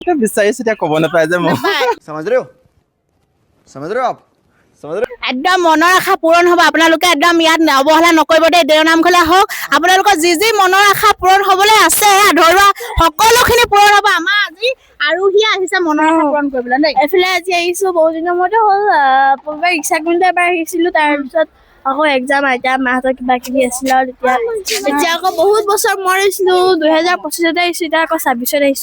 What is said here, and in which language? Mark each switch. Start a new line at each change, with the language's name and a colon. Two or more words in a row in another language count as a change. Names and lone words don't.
Assamese: বিচাৰিছো এতিয়া ক'ব নাপায় যে মই
Hindi: समझ रहे हो समझ रहे हो आप समझ रहे हो
Assamese: একদম মনৰ আশা পূৰণ হ'ব আপোনালোকে একদম ইয়াত অৱহেলা নকৰিব দেই দেওৰ নামঘৰলৈ আহক আপোনালোকৰ যি মনৰ আশা পূৰণ হ'বলৈ আছে ধৰুৱা সকলোখিনি পূৰণ হ'ব আমাৰ আজি আৰুহি আহিছে মনৰ আশা পূৰণ কৰিবলৈ দেই এফালে আজি আহিছো বহুত দিনৰ মূৰতে হ'ল পূৰ্বে ৰিক্সাগুণতে এবাৰ আহিছিলো তাৰপিছত আকৌ এক্সাম আইতা মাহঁতৰ কিবা কিবি আছিলে আৰু এতিয়া আকৌ বহুত বছৰ মই আহিছিলো 2025 আহিছো এতিয়া আকৌ 26 আহিছো